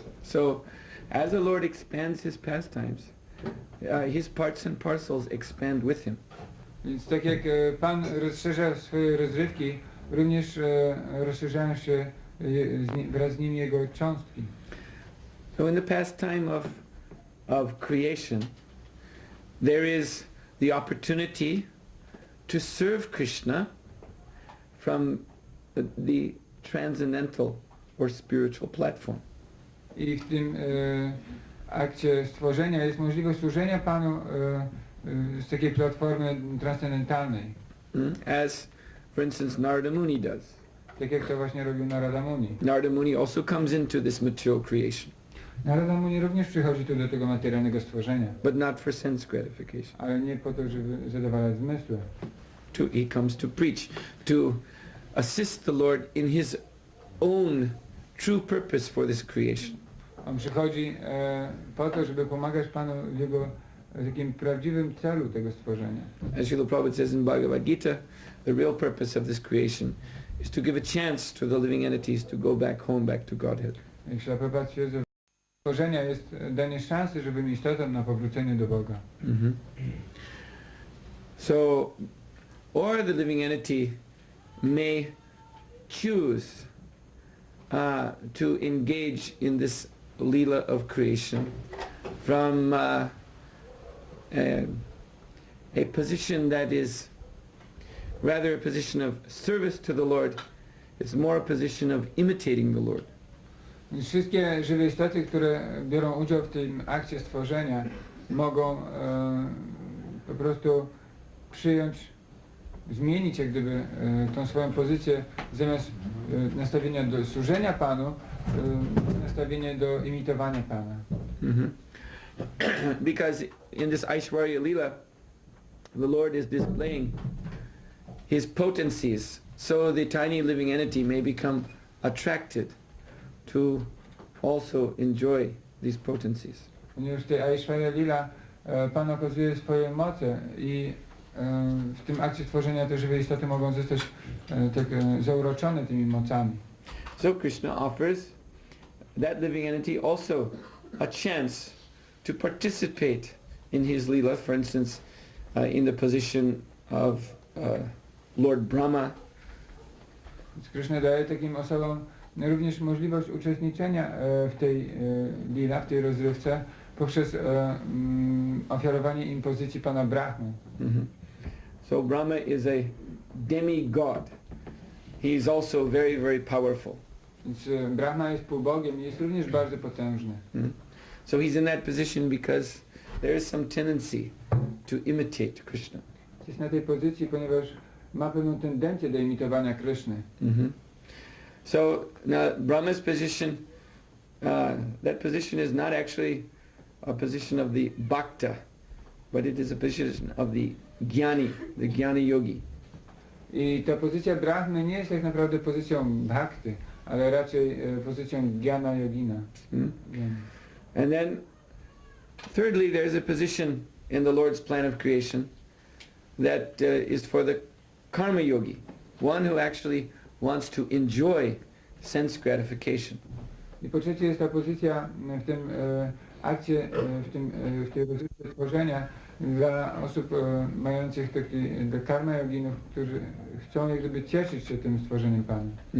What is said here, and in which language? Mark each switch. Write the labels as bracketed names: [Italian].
[English] So as the Lord expands his pastimes, his parts and parcels expand with him. [Polish] Więc tak jak Pan rozszerza swoje rozrywki, również rozszerzają się wraz z nim jego cząstki. [English] So in the pastime of creation, there is the opportunity to serve Kṛṣṇa from the transcendental or spiritual platform. [Polish] I w tym akcie stworzenia jest możliwość służenia Panu z takiej platformy transcendentalnej. [English] As, for instance, Narada Muni does. [Polish] Tak jak to właśnie robił Narada Muni. [English] Narada Muni also comes into this material creation. [Polish] Narada Muni również przychodzi tu do tego materialnego stworzenia. [English] But not for sense gratification. [Polish] Ale nie po to, żeby zadowalać zmysły. [English] He comes to preach, to assist the Lord in his own true purpose for this creation. [Polish] On przychodzi po to, żeby pomagać Panu w jego takim prawdziwym celu tego stworzenia. [English] As Srila Prabhupada says in Bhagavad Gita, the real purpose of this creation is to give a chance to the living entities to go back home, back to Godhead. [Polish] Jak Srila Prabhupada twierdzi, że stworzenia jest danie szansy żywym istotom na powrócenie do Boga. [English] So, or the living entity may choose to engage in this Leela of creation from a position that is rather a position of service to the Lord. It's more a position of imitating the Lord. [Polish] Wszystkie żywe istoty, które biorą udział w tym akcie stworzenia, mogą po prostu zmienić jak gdyby tą swoją pozycję, zamiast nastawienia do służenia Panu, nastawienie do imitowania Pana. [English] Because in this Aishwarya-līlā, the Lord is displaying His potencies, so the tiny living entity may become attracted to also enjoy these potencies. [Polish] Ponieważ w tej Aishwarya-līlā Pan okazuje swoje moce i w tym akcie tworzenia te żywe istoty mogą zostać tak zauroczone tymi mocami. [English] So Kṛṣṇa offers that living entity also a chance to participate in his Leela, for instance, in the position of Lord Brahma. [Polish] Kṛṣṇa daje takim osobom również możliwość uczestniczenia w tej Leela, w tej rozrywce, poprzez ofiarowanie im pozycji Pana Brahmy. [English] So Brahma is a demigod. He is also very, very powerful. [Polish] Więc Brahma jest półbogiem i jest również bardzo potężny. [English] So he's in that position because there is some tendency to imitate Kṛṣṇa. [Polish] Jest na tej pozycji, ponieważ ma pewną tendencję do imitowania Kṛṣny. [English] So now Brahma's position, that position is not actually a position of the bhakta, but it is a position of the jnani, the jnani yogi. [Polish] I ta pozycja Brahmy nie jest tak naprawdę pozycją bhakty, ale raczej pozycją jnana yogina. [English] And then thirdly, there's a position in the Lord's plan of creation that is for the karma yogi, one who actually wants to enjoy sense gratification. [Polish] I po trzecie jest ta pozycja w tym akcie, w tej rozrywce tworzenia dla osób mających do karma yoginów, którzy chcą jak gdyby cieszyć się tym stworzeniem Pana.